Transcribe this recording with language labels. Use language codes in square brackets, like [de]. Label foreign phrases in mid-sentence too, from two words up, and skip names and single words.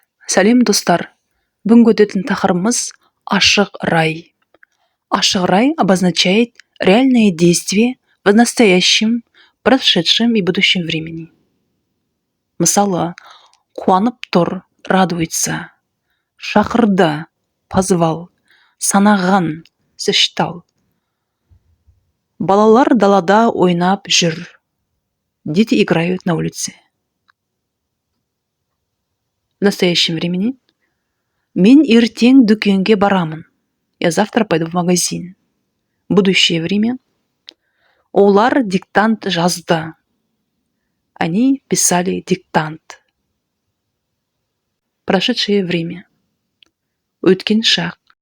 [kk] Сәлем достар! Бүгінгі өтетін тақырыбымыз ашық рай. Ашық рай [ru] обозначает реальные действия в настоящем, прошедшем и будущем времени. [kk] Мысалы, қуанып тұр, радуется, шақырды, позвал, санаған, сосчитал. Балалар далада ойнап жүр. [ru] Дети играют на улице. В настоящем времени [kk] мен ертең дүкенге барамын. [ru] Я завтра пойду в магазин. Будущее время. [kk] Олар диктант жазды. [ru] Они писали диктант. Прошедшее время. [kk] Өткен шақ.